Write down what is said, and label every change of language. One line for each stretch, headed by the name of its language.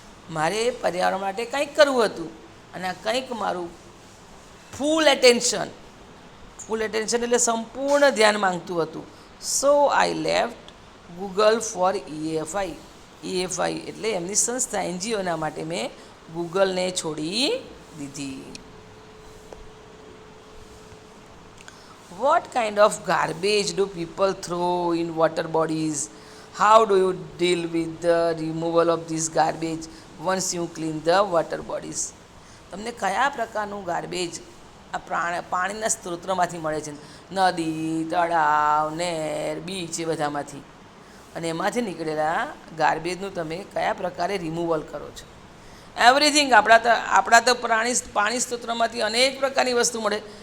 Gujarati: મારે પર્યાવરણ માટે કંઈક કરવું હતું અને આ કંઈક મારું ફૂલ એટેન્શન એટલે સંપૂર્ણ ધ્યાન માંગતું હતું.
English: so I left Google for EFI
Gujarati: એટલે એમની સંસ્થા, NGOના માટે મેં ગૂગલને છોડી દીધી.
English: What kind of garbage do people throw in water bodies? How do you deal with the removal of this garbage once you clean the water bodies?
Gujarati: તમને કયા પ્રકારનું ગાર્બેજ આ પાણીના સ્ત્રોતમાંથી મળે છે, નદી, તળાવ, નહેર, બીચ એ બધામાંથી, અને એમાંથી નીકળેલા ગાર્બેજનું તમે કયા પ્રકારે રિમૂવલ કરો છો? એવરીથિંગ આપણા તો પાણી સ્ત્રોત્રમાંથી અનેક પ્રકારની વસ્તુ મળે.